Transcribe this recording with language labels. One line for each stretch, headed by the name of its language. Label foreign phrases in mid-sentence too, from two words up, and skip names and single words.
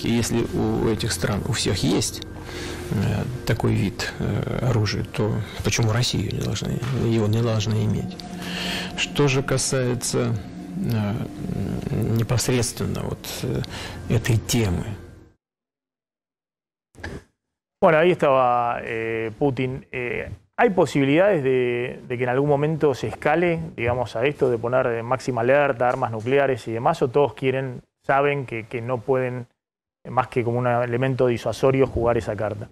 Russian: Если у этих стран, у всех есть такой вид оружия, то почему Россия его не должна иметь? Что же касается непосредственно вот этой темы.
Spanish: Bueno, ahí estaba Putin. ¿Hay posibilidades de que en algún momento se escale, digamos, a esto de poner máxima alerta, armas nucleares y demás? ¿O todos saben que no pueden, más que como un elemento disuasorio, jugar esa carta?